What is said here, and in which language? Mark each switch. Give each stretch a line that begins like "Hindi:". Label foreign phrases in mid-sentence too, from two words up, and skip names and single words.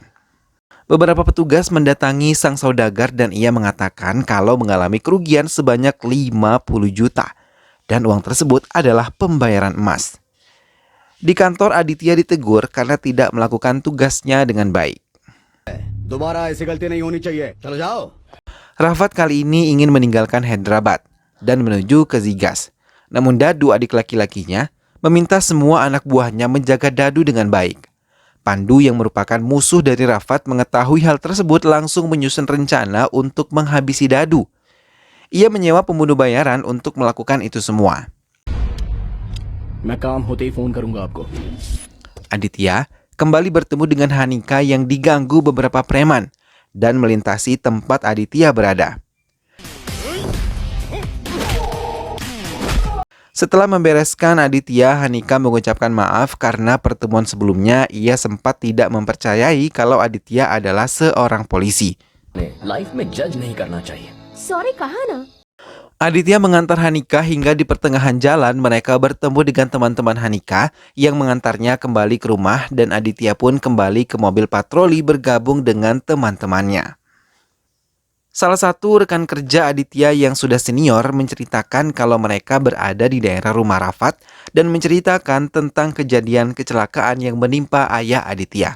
Indonesian: Beberapa petugas mendatangi sang saudagar dan ia mengatakan kalau mengalami kerugian sebanyak 50 juta dan uang tersebut adalah pembayaran emas. Di kantor Aditya ditegur karena tidak melakukan tugasnya dengan baik.
Hindi: दोबारा ऐसी गलती नहीं होनी चाहिए, चलो जाओ।
Indonesian: Rafat kali ini ingin meninggalkan Hyderabad dan menuju ke Zigas. Namun Dadu, adik laki-lakinya, meminta semua anak buahnya menjaga Dadu dengan baik. Pandu yang merupakan musuh dari Rafat mengetahui hal tersebut langsung menyusun rencana untuk menghabisi Dadu. Ia menyewa pembunuh bayaran untuk melakukan itu semua.
Hindi: मैं काम होते ही फोन करूंगा आपको।
Indonesian: Aditya kembali bertemu dengan Hanika yang diganggu beberapa preman dan melintasi tempat Aditya berada. Setelah membereskan Aditya, Hanika mengucapkan maaf karena pertemuan sebelumnya ia sempat tidak mempercayai kalau Aditya adalah seorang polisi.
Hindi: लाइफ में जज नहीं करना चाहिए। सॉरी कहा ना।
Indonesian: Aditya mengantar Hanika hingga di pertengahan jalan mereka bertemu dengan teman-teman Hanika yang mengantarnya kembali ke rumah dan Aditya pun kembali ke mobil patroli bergabung dengan teman-temannya. Salah satu rekan kerja Aditya yang sudah senior menceritakan kalau mereka berada di daerah rumah Rafat dan menceritakan tentang kejadian kecelakaan yang menimpa ayah Aditya.